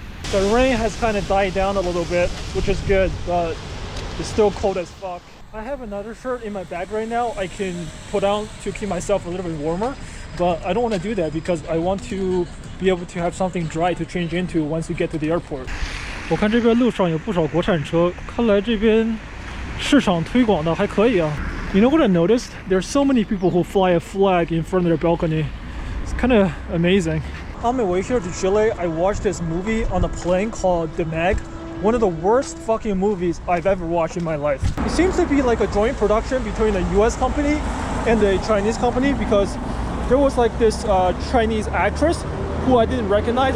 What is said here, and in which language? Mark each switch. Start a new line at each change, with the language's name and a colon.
English: The rain has kind of died down a little bit, which is good, but it's still cold as fuck. I have another shirt in my bag right now I can put on to keep myself a little bit warmer, but I don't want to do that because I want to be able to have something dry to change into once we get to the airport.
Chinese: 我看这边路上有不少国产车，看来这边市场推广的还可以啊。
English: You know what I noticed? There's so many people who fly a flag in front of their balcony. It's kind of amazing. On my way here to Chile, I watched this movie on a plane called The Meg. one of the worst fucking movies I've ever watched in my life. It seems to be like a joint production between a US company and a Chinese company, because there was like this Chinese actress who I didn't recognize.